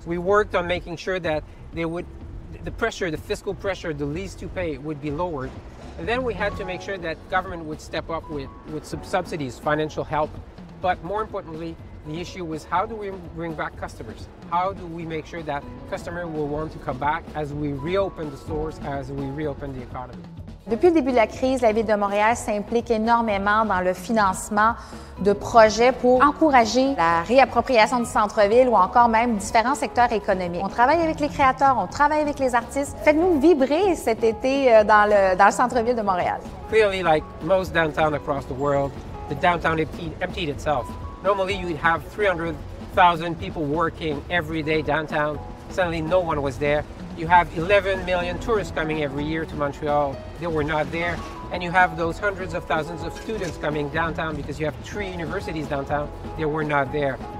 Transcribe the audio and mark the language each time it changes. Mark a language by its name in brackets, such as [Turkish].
[English] We worked on making sure that the fiscal pressure, the lease to pay would be lowered. And then we had to make sure that government would step up with subsidies, financial help. But more importantly, the issue was, how do we bring back customers? How do we make sure that customers will want to come back as we reopen the stores, as we reopen the economy? [French] Depuis le début de la crise, la Ville de Montréal s'implique énormément dans le financement de projets pour encourager la réappropriation du centre-ville ou encore même différents secteurs économiques. On travaille avec les créateurs, on travaille avec les artistes. Faites-nous vibrer cet été dans le centre-ville de Montréal. [English] Clearly, like most downtown across the world, the downtown emptied itself. Normally, you'd have 300,000 people working every day downtown. Suddenly, no one was there. You have 11 million tourists coming every year to Montreal. They were not there. And you have those hundreds of thousands of students coming downtown because you have 3 universities downtown. They were not there.